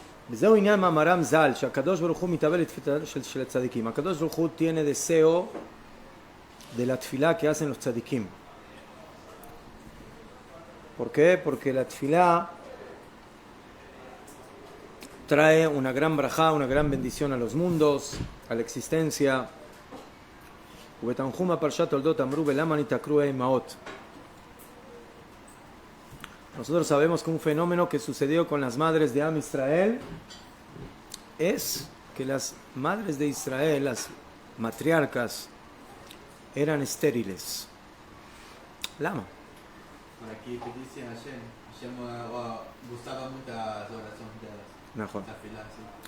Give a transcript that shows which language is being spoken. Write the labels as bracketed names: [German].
[Hebrew] וזהו עניין מאמרם ז"ל, שהקדוש ברוך הוא מתאבל לתפילתם של הצדיקים. [Spanish] הקדוש ברוך הוא tiene deseo de la tefilá que hacen los tzadikim. ¿Por qué? Porque la tefilá trae una gran brajá, una gran bendición a los mundos, a la existencia. [Hebrew] ובתנחום הפרשת תולדות אמרו ולמה נתעקרו האימהות. [Spanish] Nosotros sabemos que un fenómeno que sucedió con las madres de Am Israel es que las madres de Israel, las matriarcas, eran estériles. [Hebrew] ¿Lama? [Spanish] Aquí te dice Hashem gustaba mucho las oraciones de la tefilá, sí.